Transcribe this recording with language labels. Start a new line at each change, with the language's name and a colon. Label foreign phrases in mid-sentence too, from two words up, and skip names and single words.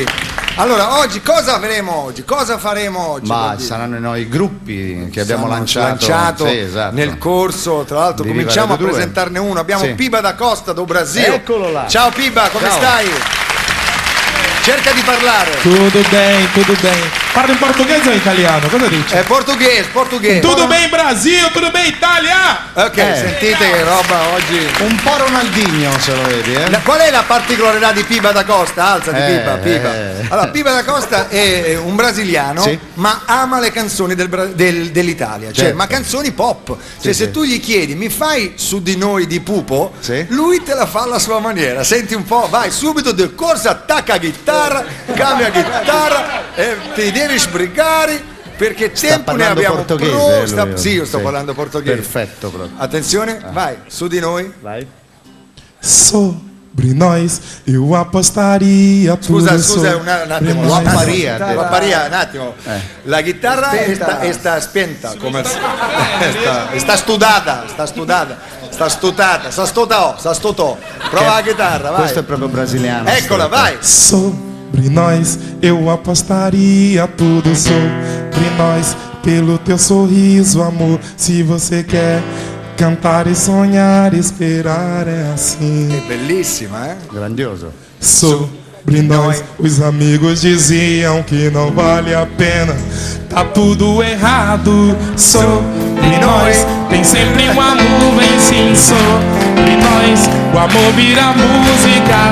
Italian: Allora, oggi cosa faremo oggi? Saranno i gruppi che abbiamo lanciato nel corso, tra l'altro cominciamo a presentarne uno. Abbiamo Piba da Costa do Brasil. Eccolo là. Ciao Piba, come stai? Cerca di parlare.
Portuguese: Tudo bem.
Italian: Parla in portoghese o in italiano? Cosa dici? Portoghese.
Portuguese: Tudo bem Brasil, tudo bem Italia.
Italian: Ok, sentite che roba oggi. Un po' Ronaldinho, se lo vedi, Qual è la particolarità di Piba da Costa? Alzati, Piba. Allora, Piba da Costa è un brasiliano, ma ama le canzoni dell'Italia, ma canzoni pop. Se tu gli chiedi "mi fai Su di noi di Pupo", lui te la fa alla sua maniera. Senti un po', vai subito di corsa, attacca chitarra, cambia chitarra e ti devi sbrigare perché tempo ne abbiamo io sto parlando portoghese. Perfetto proprio. Attenzione, vai, Su di noi. Vai.
Portuguese: Sobre nós eu apostaria.
Italian: Scusa un attimo. Un attimo. La chitarra sta spenta, come sta studata. Prova la chitarra, vai. Questo è proprio brasiliano. Eccola, vai.
Portuguese: Sobre nós eu apostaria tudo. Sobre nós, pelo teu sorriso, amor. Se você quer cantar e sonhar, esperar é assim.
Italian: È bellissima, Grandioso.
Portuguese: Sobre nós, os amigos diziam que não vale a pena. Tá tudo errado. Sobre nós, tem sempre uma nuvem, sim. Sobre nós, o amor vira música.